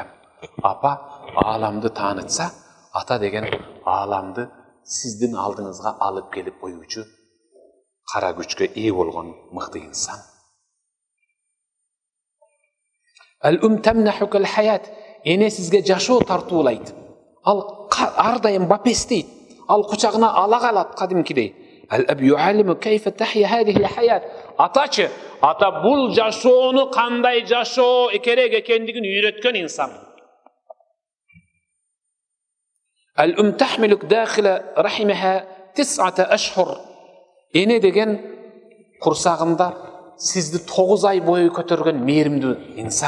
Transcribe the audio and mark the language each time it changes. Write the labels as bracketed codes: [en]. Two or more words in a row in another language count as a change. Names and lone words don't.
[ky] Апа ааламды таанытса, ата деген ааламды сиздин алдыңызга алып келип коюучу кара күчкө ээ болгон мыкты инсан. [ar] الأم تمنحك الحياة. [ky] Эне сизге жашоо тартуулайт. Ал ар дайым бапестейт. Ал кучагына ала калат кадимкидей. [ar] الأب يعلم كيف تحيا هذه الحياة. [ky] Атачы, ата бул жашоону кандай жашоо керек экендигин үйрөткөн инсан. [ar] الأم تحملك داخل رحمها 9 أشهر. [ky] Эне деген курсагында сизди 9 ай бою көтөргөн мээримдүү инсан.